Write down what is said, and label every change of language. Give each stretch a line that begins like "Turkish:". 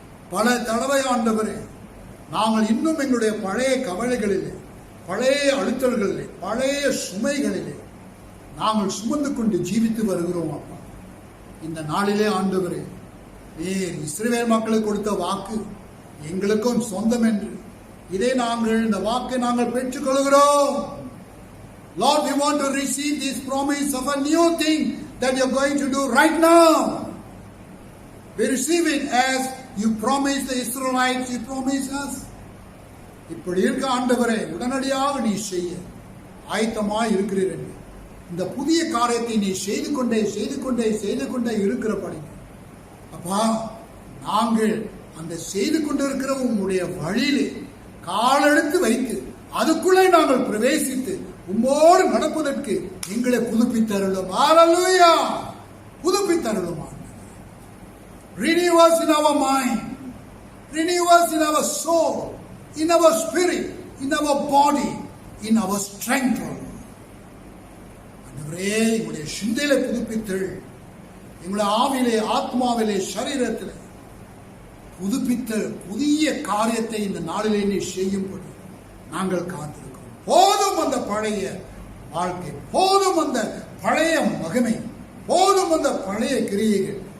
Tamil: பல தடவை ஆண்டவரே, நாங்கள் இன்னும் எங்களுடைய பழைய கவலைகளிலே, பழைய அழுத்தல்களிலே, பழைய சுமைகளிலே நாங்கள் சுமந்து கொண்டு ஜீவித்து வருகிறோம் அப்பா. இந்த நாளிலே ஆண்டவரே, நீர் இஸ்ரவேல் மக்களுக்கு கொடுத்த வாக்கு எங்களுக்கும் சொந்தம் என்று இதை நாங்கள், இந்த வாக்கை நாங்கள் பெற்றுக் கொள்கிறோம்.
English: Lord, we want to receive this promise of a new thing that you're going to do right now. We receive it as you promised the Israelites, you promised us.
Tamil: இப்படி இருக்க ஆண்டவரே, உடனடியாக நீ செய்ய ஆயத்தமாய் இருக்கிறீர் என்று இந்த புதிய காரியத்தை நீ செய்து கொண்டே இருக்கிறபடி அப்பா, நாங்கள் அந்த செய்து கொண்டிருக்கிற உங்களுடைய வழியிலே காலெடுத்து வைத்து அதுக்குள்ளே நாங்கள் பிரவேசித்து உம்மோடு நடப்பதற்கு எங்களை புதுப்பித்தருளும். ஹல்லேலூயா. புதுப்பித்தருளும்.
English: Renew us in our mind, renew us in our soul, in our spirit, in our body, in our strength.
Tamil: ஆண்டவரே, எங்களுடைய சிந்தையிலே புதுப்பித்தல், எங்களுடைய ஆவிலே, ஆத்மாவிலே, சரீரத்திலே புதுப்பித்த புதிய காரியத்தை இந்த நாளிலே நீ செய்யும்படி நாங்கள் காத்திருக்கிறோம். போதும் அந்த பழைய வாழ்க்கை, போதும் அந்த பழைய மகிமை, போதும் அந்த பழைய கிரியைகள்.